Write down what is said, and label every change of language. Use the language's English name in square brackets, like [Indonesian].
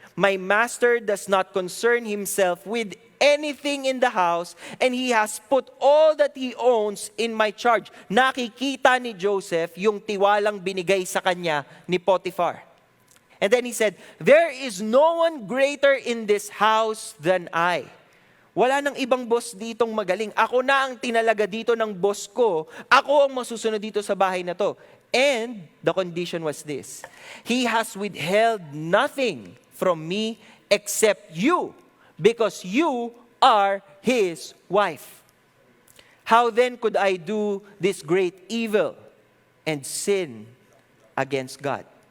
[English] My master does not concern himself with anything in the house, and he has put all that he owns in my charge. [Filipino] Nakikita ni Joseph yung tiwalang binigay sa kanya ni Potiphar. [English] And then he said, there is no one greater in this house than I. [Filipino] Wala nang ibang boss ditong magaling. Ako na ang tinalaga dito ng boss ko. Ako ang masusunod dito sa bahay na to. [English] And the condition was this: he has withheld nothing from me except you, because you are his wife. How then could I do this great evil and sin against God?